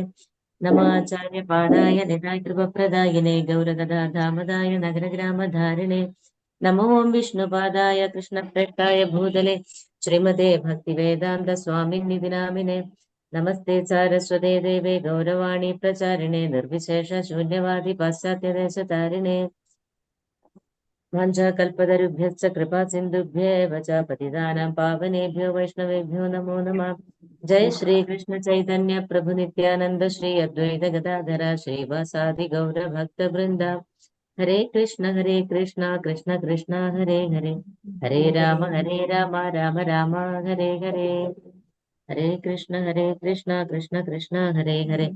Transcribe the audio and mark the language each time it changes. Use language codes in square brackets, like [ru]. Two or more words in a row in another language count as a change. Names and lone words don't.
[sa] നമോ ആചാര്യപാദായ നിതായ കൃപപ്രദായിനെ ഗൗരഗദാധാമദായ നഗരഗ്രാമധാരിണേ. നമോ വിഷ്ണുപാദായ കൃഷ്ണപ്രേഷ്ഠായ ഭൂതലേ ശ്രീമതേ ഭക്തിവേദാന്ത സ്വാമിനിധി നാമിനെ. നമസ്തേ സാരസ്വതേ ദേവേ ഗൗരവാണി പ്രചാരിണേ നിർവിശേഷ ശൂന്യവാദി പാശ്ചാത്യദേശതാരിണേ. വാഞ്ചാകൽപതരുഭ്യശ്ച കൃപാ സിന്ധുഭ്യേവ ച പതിതാനാം പാവനേഭ്യോ വൈഷ്ണവേഭ്യോ നമോ നമഃ. ജയ ശ്രീ കൃഷ്ണ ചൈതന്യ പ്രഭു നിത്യാനന്ദ ശ്രീ അദ്വൈത ഗദാധര ശ്രീവാസാദി ഗൗര ഭക്ത വൃന്ദ. ഹരേ കൃഷ്ണ കൃഷ്ണ കൃഷ്ണ ഹരേ ഹരേ. ഹരേ രാമ രാമ രാമ ഹരേ ഹരേ. ഹരേ കൃഷ്ണ കൃഷ്ണ കൃഷ്ണ ഹരേ ഹരേ.